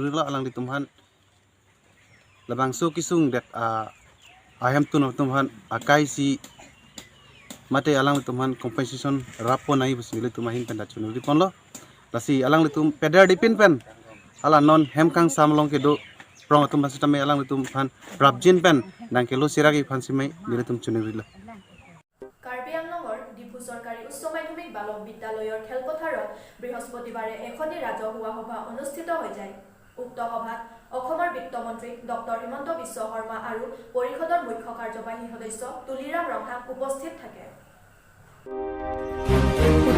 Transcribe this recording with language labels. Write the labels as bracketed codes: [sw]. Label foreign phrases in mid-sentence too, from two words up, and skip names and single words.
[mjw] lo alang litum han labang su kisung det ayam tum han akai si mate alang litum han compensation rapo nai bus litum mahin pen dachun lipon lo lasi alang litum peder dipin pen ala non hemkang samlong ke do prong atum basitame alang litum fan prabjin pen nang kelo siragi fan simai litum chunirila [as] কাৰ্বি আংলঙৰ ডিফু চৰকাৰী উচ্চ মাধ্যমিক বালক বিদ্যালয়ৰ খেলপথাৰত বৃহস্পতিবাৰে এখনি ৰাজহুৱা সভা অনুষ্ঠিত হৈ যায়। উক্ত সভাত অসমৰ বিত্তমন্ত্ৰী ডক্টৰ হিমন্ত বিশ্ব শৰ্মা আৰু পৰিষদৰ মুখ্য কাৰ্যবাহী সদস্য তুলিৰাম ৰংহাং উপস্থিত থাকে।